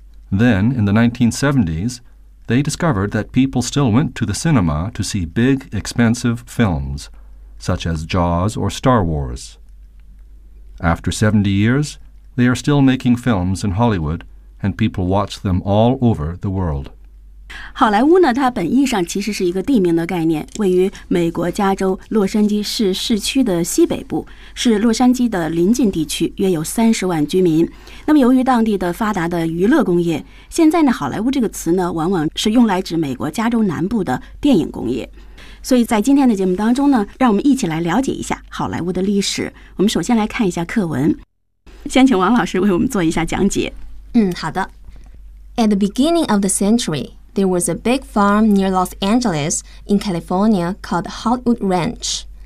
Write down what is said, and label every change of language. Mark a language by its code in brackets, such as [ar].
[en] Then, in the 1970s, they discovered that people still went to the cinema to see big, expensive films, such as Jaws or Star Wars. After 70 years, they are still making films in Hollywood, and people watch them all over the world. [zh] 好莱坞呢，它本意上其实是一个地名的概念，位于美国加州洛杉矶市市区的西北部，是洛杉矶的邻近地区，约有300,000居民。那么由于当地的发达的娱乐工业，现在呢，好莱坞这个词呢，往往是用来指美国加州南部的电影工业。所以在今天的节目当中呢，让我们一起来了解一下好莱坞的历史。我们首先来看一下课文，先请王老师为我们做一下讲解。嗯，好的。 [en] At the beginning of the century, there was a big farm near Los Angeles in California called Hollywood Ranch.